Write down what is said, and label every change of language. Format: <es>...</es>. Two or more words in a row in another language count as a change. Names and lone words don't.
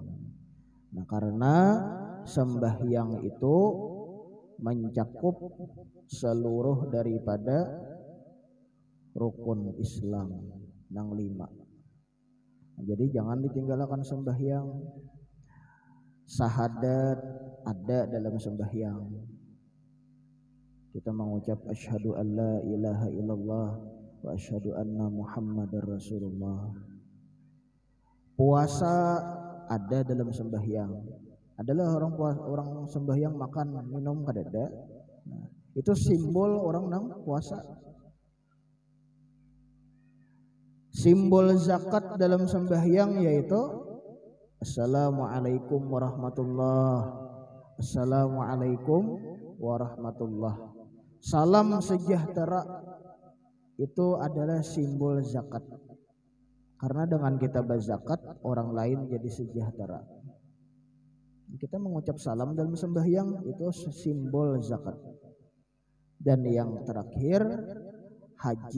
<id>Nah karena sembahyang itu mencakup seluruh daripada rukun Islam nang 5. Jadi jangan ditinggalkan sembahyang. Syahadat ada dalam sembahyang. Kita mengucap</id> <ar>أشهد أن لا إله إلا الله وأشهد أن محمدا رسول الله.</ar> <id>Puasa ada dalam sembahyang.</id> <bjn>Adalah orang sembahyang makan minum kadada.</bjn> <id>Nah, itu simbol orang nang puasa. Simbol zakat dalam sembahyang yaitu</id> <ar>السلام عليكم ورحمة الله. السلام عليكم ورحمة الله.</ar> <id>Salam sejahtera itu adalah simbol zakat. Karena dengan kita berzakat, orang lain jadi sejahtera. Kita mengucap salam dalam sembahyang itu simbol zakat. Dan yang terakhir haji.</id>